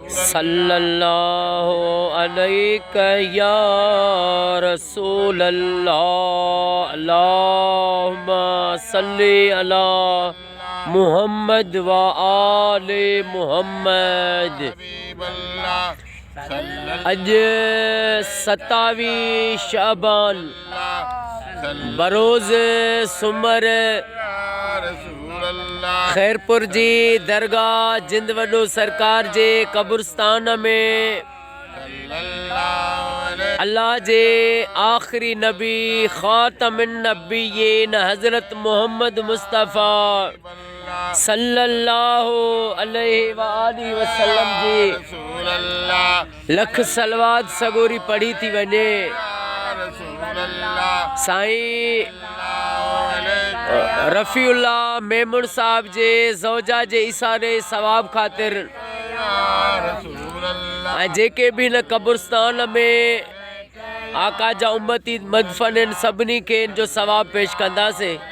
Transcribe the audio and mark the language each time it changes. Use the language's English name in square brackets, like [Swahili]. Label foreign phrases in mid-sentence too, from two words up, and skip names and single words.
[Arabic] صلى الله عليه يا رسول الله. اللهم صل على محمد وآل محمد. [Sindhi] अज 27 शाबान बरोज़ सुमर खैरपुर जी दरगाह जिंद वॾो सरकार जे कब्रस्तान में अल्लाह जे आखिरी नबी [Arabic] خاتم النبيين [Sindhi] हज़रत मोहम्मद मुस्तफ़ा [Arabic] صلى الله عليه وآله وسلم [Sindhi] जी लख सलवात सगोरी पढ़ी थी वञे। साईं रफ़ीउल्लाह मेमुन साहब जे ज़ौजा जे इशारे सवाब ख़ातिर जेके भी न कब्रस्तान में आका जा उम्मती मदफन आहिनि सभिनी खे इन जो सवाब पेश कंदासीं।